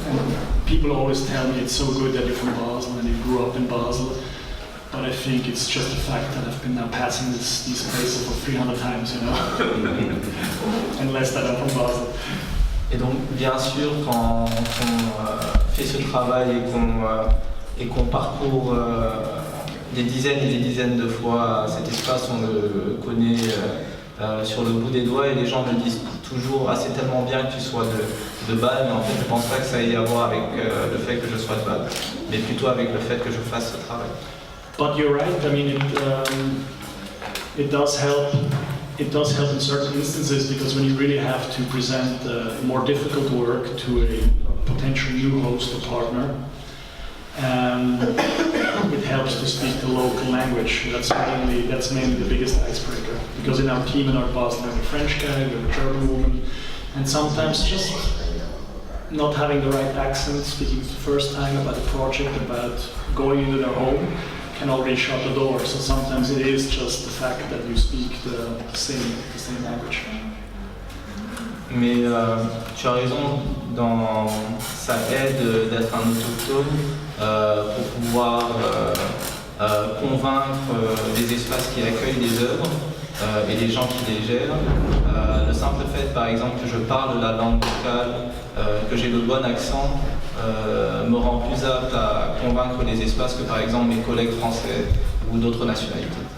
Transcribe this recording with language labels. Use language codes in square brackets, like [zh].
[en] And people always tell me it's so good that you're from Basel and you grew up in Basel. But I think it's just the fact that I've been now passing these places for 300 times, you know, and less that I'm from Basel. [fr] Et donc, bien sûr, quand on fait ce travail et qu'on parcourt des dizaines et des dizaines de fois cet espace, on le connaît sur le bout des doigts et les gens me disent toujours « Ah, c'est tellement bien que tu sois de Bâle », mais en fait, je ne pense pas que ça ait à voir avec le fait que je sois de Bâle, mais plutôt avec le fait que je fasse ce travail. [en] But you're right. I mean, it does help. It does help in certain instances because when you really have to present more difficult work to a potential new host or partner, it helps to speak the local language. That's mainly the biggest icebreaker. Because in our team in Art Basel, we have a French guy, we have a German woman, and sometimes just not having the right accent, speaking the first time about a project, about going into their home, can already shut the door. So sometimes it is just the fact that you speak the same language. [fr] Mais tu as raison, ça aide d'être un autochtone pour pouvoir convaincre les espaces qui accueillent les œuvres et les gens qui les gèrent. Le simple fait, par exemple, que je parle la langue locale, que j'ai le bon accent, me rend plus apte à convaincre les espaces que par exemple mes collègues français ou d'autres nationalités.